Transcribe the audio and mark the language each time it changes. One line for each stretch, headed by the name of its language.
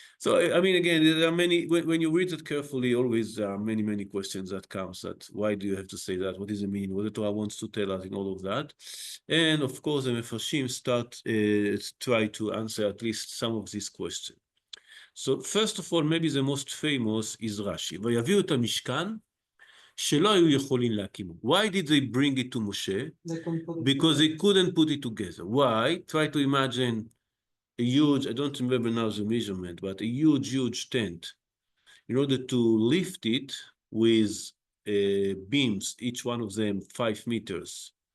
English: So, I mean, again, there are many, when you read it carefully, always there are many, many questions that comes that, why do you have to say that? What does it mean? What the Torah wants to tell us in all of that? And of course, the Mefarshim start try to answer at least some of these questions. So, first of all, maybe the most famous is Rashi.
Hebrew: ויביאו את המשכן שלא היו יכולים להקימו.
English: Why did they bring it to Moshe? Because they couldn't put it together. Why? Try to imagine a huge, I don't remember now the measurement, but a huge tent. In order to lift it with beams, each one of them 5 meters.